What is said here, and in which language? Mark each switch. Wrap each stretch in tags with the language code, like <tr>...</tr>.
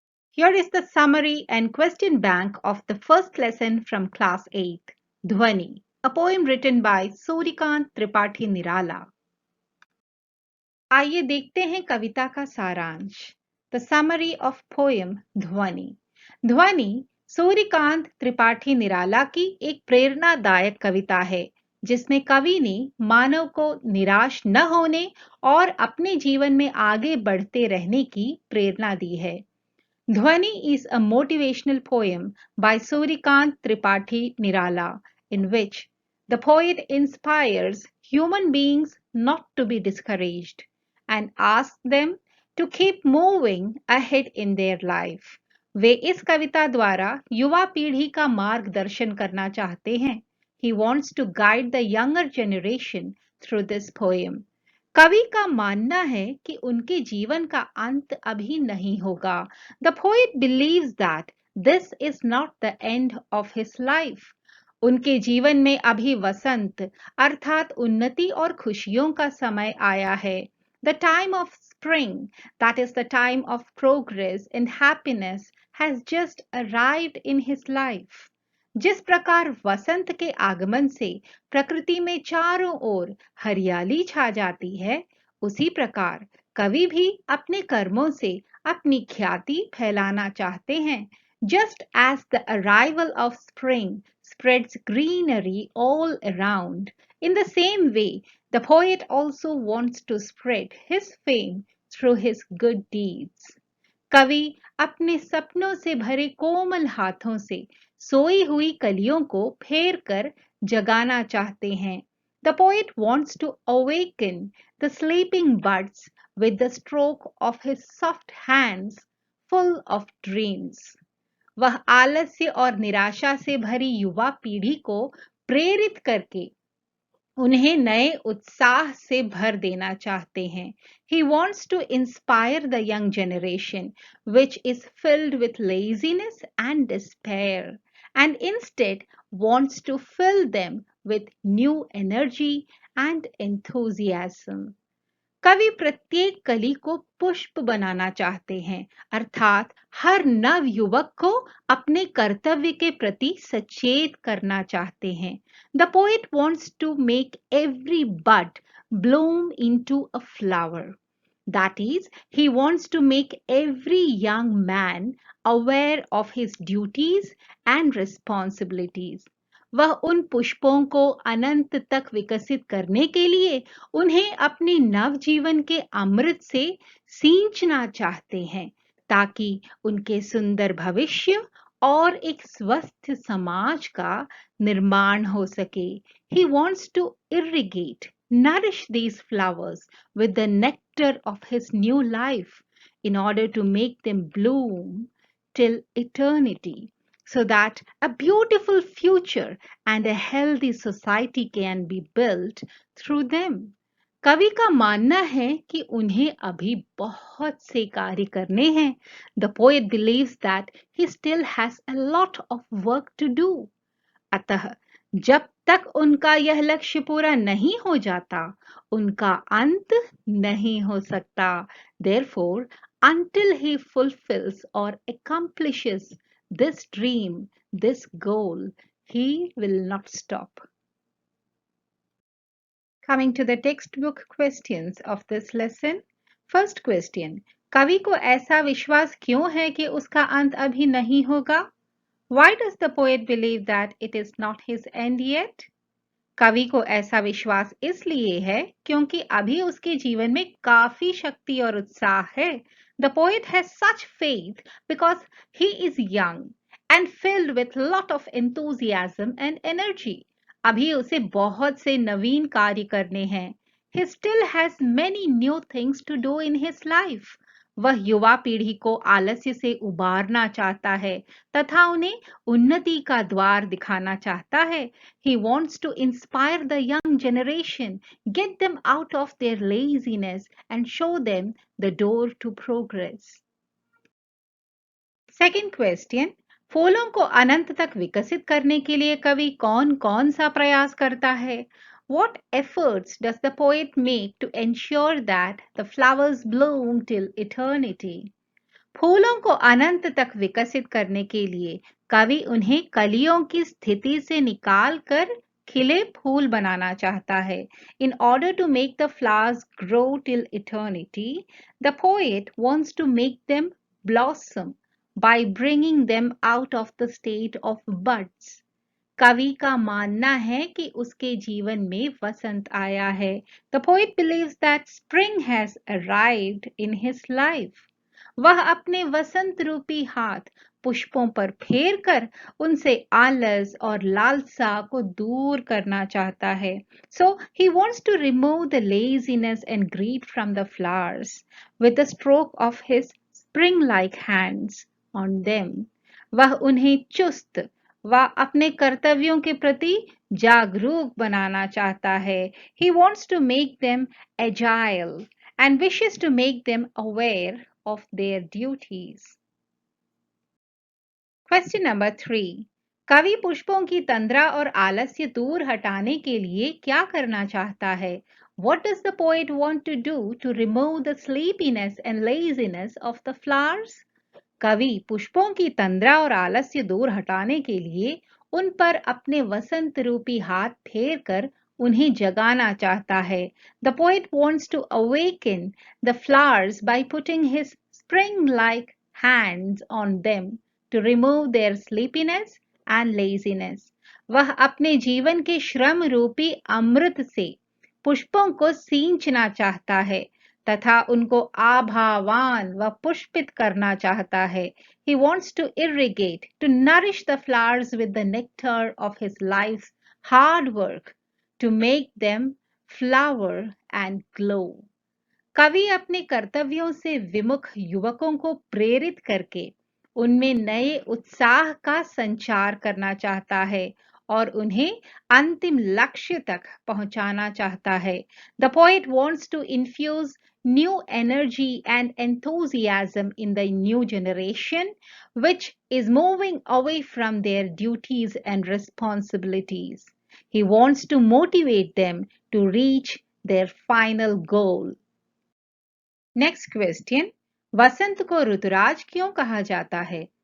<en>Here is the summary and question bank of the first lesson from class 8th, Dhwani, a poem written by Surikant Tripathi Nirala.</en> <hi>आइए देखते हैं कविता का सारांश.</hi> <en>The summary of poem Dhvani.</en> <hi>ध्वनि सूर्यकांत त्रिपाठी निराला की एक प्रेरणादायक कविता है जिसमें कवि ने मानव को निराश न होने और अपने जीवन में आगे बढ़ते रहने की प्रेरणा दी है.</hi> <en>Dhwani is a motivational poem by Surikant Tripathi Nirala in which the poet inspires human beings not to be discouraged and asks them to keep moving ahead in their life.</en> <hi>वे इस कविता द्वारा युवा पीढ़ी का मार्गदर्शन करना चाहते हैं.</hi> <en>He wants to guide the younger generation through this poem.</en> <hi>कवि का मानना है कि उनके जीवन का अंत अभी नहीं होगा.</hi> <en>The poet believes that this is not the end of his life.</en> <hi>उनके जीवन में अभी वसंत अर्थात उन्नति और खुशियों का समय आया है.</hi> <en>The time of spring, that is the time of progress and happiness, has just arrived in his life.</en> <hi>जिस प्रकार वसंत के आगमन से प्रकृति में चारों ओर हरियाली छा जाती है, उसी प्रकार कवि भी अपने कर्मों से अपनी ख्याति फैलाना चाहते हैं.</hi> <en>Just as the arrival of spring spreads greenery all around, in the same way, the poet also wants to spread his fame through his good deeds.</en> <hi>कवि अपने सपनों से भरे कोमल हाथों से सोई हुई कलियों को फेर कर जगाना चाहते हैं.</hi> <en>The poet wants to awaken the sleeping buds with the stroke of his soft hands full of dreams.</en> <hi>वह आलस्य और निराशा से भरी युवा पीढ़ी को प्रेरित करके उन्हें नए उत्साह से भर देना चाहते हैं.</hi> <en>He wants to inspire the young generation which is filled with laziness and despair and instead wants to fill them with new energy and enthusiasm.</en> <hi>कवि प्रत्येक कली को पुष्प बनाना चाहते हैं अर्थात हर नव युवक को अपने कर्तव्य के प्रति सचेत करना चाहते हैं.</hi> <en>The poet wants to make every bud bloom into a flower. That is, he wants to make every young man aware of his duties and responsibilities.</en> <hi>वह उन पुष्पों को अनंत तक विकसित करने के लिए उन्हें अपने नवजीवन के अमृत से सींचना चाहते हैं ताकि उनके सुंदर भविष्य और एक स्वस्थ समाज का निर्माण हो सके.</hi> <en>He wants to irrigate, nourish these flowers with the nectar of his new life in order to make them bloom till eternity, so that a beautiful future and a healthy society can be built through them.</en> <hi>कवि का मानना है कि उन्हें अभी बहुत से कार्य करने हैं.</hi> <en>The poet believes that he still has a lot of work to do.</en> <hi>अतः जब तक उनका यह लक्ष्य पूरा नहीं हो जाता, उनका अंत नहीं हो सकता.</hi> <en>Therefore, until he fulfills or accomplishes this dream, this goal, he will not stop. Coming to the textbook questions of this lesson. First question.</en> <hi>कवि को ऐसा विश्वास क्यों है कि उसका अंत अभी नहीं होगा?</hi> <en>Why does the poet believe that it is not his end yet?</en> <hi>कवि को ऐसा विश्वास इसलिए है क्योंकि अभी उसके जीवन में काफी शक्ति और उत्साह है.</hi> <en>The poet has such faith because he is young and filled with lot of enthusiasm and energy.</en> <hi>अभी उसे बहुत से नवीन कार्य करने हैं.</hi> <en>He still has many new things to do in his life.</en> <hi>वह युवा पीढ़ी को आलस्य से उबारना चाहता है तथा उन्हें उन्नति का द्वार दिखाना चाहता है.</hi> <en>He wants to inspire the young generation, get them out of their laziness and show them the door to progress. Second question.</en> <hi>फूलों को अनंत तक विकसित करने के लिए कवि कौन कौन सा प्रयास करता है?</hi> <en>What efforts does the poet make to ensure that the flowers bloom till eternity?</en> <hi>फूलों को अनंत तक विकसित करने के लिए कवि उन्हें कलियों की स्थिति से निकाल कर खिले फूल बनाना चाहता है.</hi> <en>In order to make the flowers grow till eternity, the poet wants to make them blossom by bringing them out of the state of buds.</en> <hi>कवि का मानना है कि उसके जीवन में वसंत आया है.</hi> <en>The poet believes that spring has arrived in his life.</en> <hi>वह अपने वसंत रूपी हाथ पुष्पों पर फेर कर उनसे आलस और लालसा को दूर करना चाहता है.</hi> <en>So he wants to remove the laziness and greed from the flowers with the stroke of his spring-like hands on them.</en> <hi>वह उन्हें चुस्त व अपने कर्तव्यों के प्रति जागरूक बनाना चाहता है.</hi> <en>He wants to make them agile and wishes to make them aware of their duties. Question number 3.</en> <hi>कवि पुष्पों की तंद्रा और आलस्य दूर हटाने के लिए क्या करना चाहता है?</hi> <en>What does the poet want to do to remove the sleepiness and laziness of the flowers?</en> <hi>कवि पुष्पों की तंद्रा और आलस्य दूर हटाने के लिए उन पर अपने वसंत रूपी हाथ फेर कर उन्हें जगाना चाहता है.</hi> <en>The poet wants to awaken the flowers by putting his spring-like hands on them to remove their sleepiness and laziness.</en> <hi>वह अपने जीवन के श्रम रूपी अमृत से पुष्पों को सींचना चाहता है तथा उनको आभावान व पुष्पित करना चाहता है.</hi> <en>He wants to irrigate, to nourish the flowers with the nectar of his life's hard work, to make them flower and glow.</en> <hi>कवि अपने कर्तव्यों से विमुख युवकों को प्रेरित करके उनमें नए उत्साह का संचार करना चाहता है और उन्हें अंतिम लक्ष्य तक पहुंचाना चाहता है.</hi> <en>The poet wants to infuse new energy and enthusiasm in the new generation, which is moving away from their duties and responsibilities. He wants to motivate them to reach their final goal. Next question.</en> <hi>वसंत को ऋतुराज क्यों कहा जाता है?</hi>